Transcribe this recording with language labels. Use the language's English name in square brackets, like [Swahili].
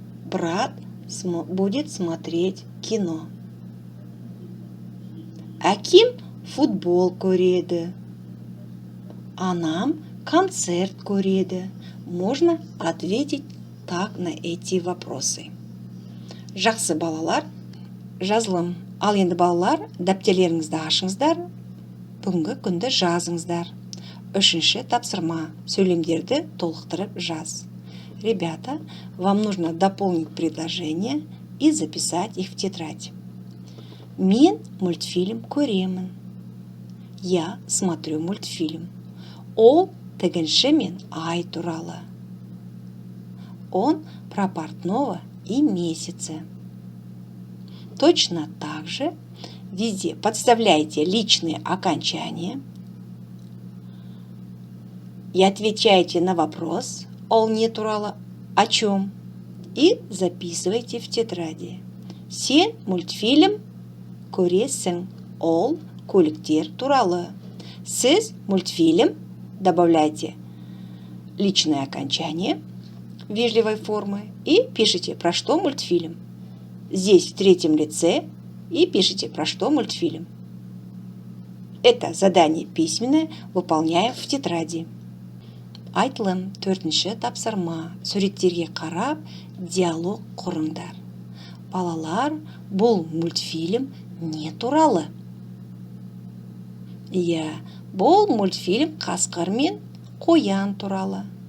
[Russian] Брат будет смотреть кино. [Kazakh] Әкем футбол көреді. Анам концерт көреді. [Russian] Можно ответить так на эти вопросы. [Kazakh] Жақсы, балалар. Жазылым. Ал енді балалар, дәптерлеріңізді ашыңыздар. Бүгінгі күнді жазыңыздар. Үшінші тапсырма. Сөйлемдерді толықтырып жаз. [Russian] Ребята, вам нужно дополнить предложения и записать их в тетрадь. [Kazakh] Мен мультфильм көремін. [Russian] Я смотрю мультфильм. [Kazakh] Ол тігінші мен ай туралы. [Russian] Он про портного и месяца. Точно так же везде подставляйте личные окончания и отвечайте на вопрос [Kazakh] «Ол не туралы [Russian] о чем?» и записывайте в тетради. [Kazakh] Сен мультфильм көресің, ол көліктер туралы. [Russian] Сіз мультфильм, добавляйте личное окончание вежливой формы и пишите, про что мультфильм. Здесь в третьем лице и пишите, про что мультфильм. Это задание письменное выполняем в тетради. [Kazakh] Айтылым, төртінші тапсырма. Суреттерге қарап, диалог құрыңдар. Балалар, бұл мультфильм не туралы? Иә, бұл мультфильм қасқыр мен қоян туралы.